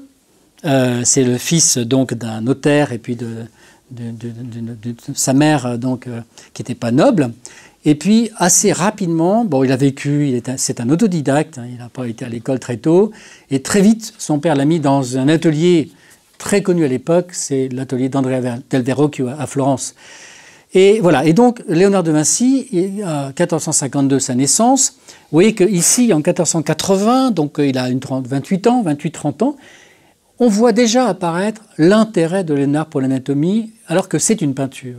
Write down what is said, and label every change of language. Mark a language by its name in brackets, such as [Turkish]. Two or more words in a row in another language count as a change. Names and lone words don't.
[French] C'est le fils donc d'un notaire et puis de sa mère donc qui n'était pas noble. Et puis assez rapidement, bon, il a vécu, c'est un autodidacte, hein, il n'a pas été à l'école très tôt. Et très vite, son père l'a mis dans un atelier très connu à l'époque, c'est l'atelier d'Andrea del Verrocchio à Florence. Et voilà. Et donc, Léonard de Vinci, en 1452, sa naissance. Vous voyez qu'ici, en 1480, donc il a 28-30 ans, on voit déjà apparaître l'intérêt de Léonard pour l'anatomie, alors que c'est une peinture.